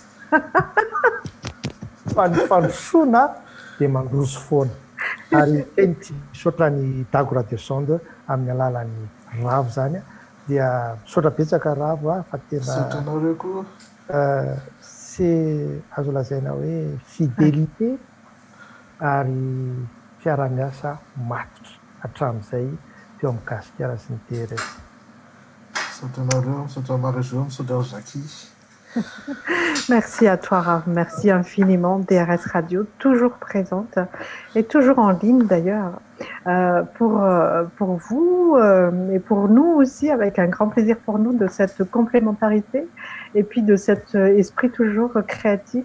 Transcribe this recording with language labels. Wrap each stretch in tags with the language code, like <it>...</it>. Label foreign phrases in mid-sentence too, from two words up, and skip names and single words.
<mg>fa ny fanosoana dia mandroso foana ary teny tsy misaotra ny dagra de sonde amin'ny alalan'ny ravo zany dia misaotra betsaka ravo fa tena sy azo lazaina hoe fidélité ary fiarah-miasa matotra hatramin'izay teo amin'ny Gasik'Arts sy ny DRS.</mg> <fr>Merci à toi, Rav. Merci infiniment. DRS Radio, toujours présente et toujours en ligne d'ailleurs. Pour vous et pour nous aussi, avec un grand plaisir pour nous de cette complémentarité et puis de cet esprit toujours créatif.</fr>